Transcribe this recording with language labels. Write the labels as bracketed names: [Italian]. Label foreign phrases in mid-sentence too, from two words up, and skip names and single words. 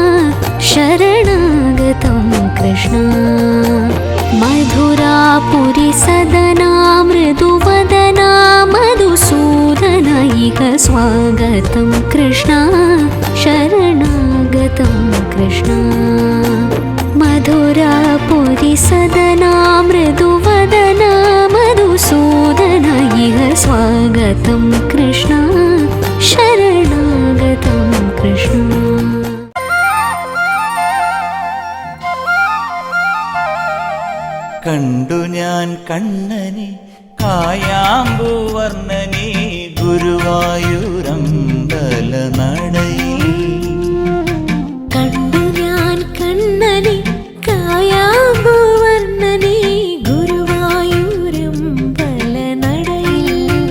[Sanskrit] शरणागतं कृष्ण मधुरापुरी सदना मृदुवदना मधुसूदन इह स्वागतं कृष्ण शरणागतं कृष्ण मधुरापुरी सदना मृदुवदना मधुसूदन इह स्वागतं कृष्ण शरणागतं कृष्ण [Malayalam] കണ്ടു ഞാൻ കണ്ണനെ കായാമ്പൂവർണ്ണനെ ഗുരുവായൂരമ്പല നടയിൽ കണ്ടു ഞാൻ കണ്ണനെ കായാമ്പൂവർണ്ണനെ ഗുരുവായൂരമ്പല നടയിൽ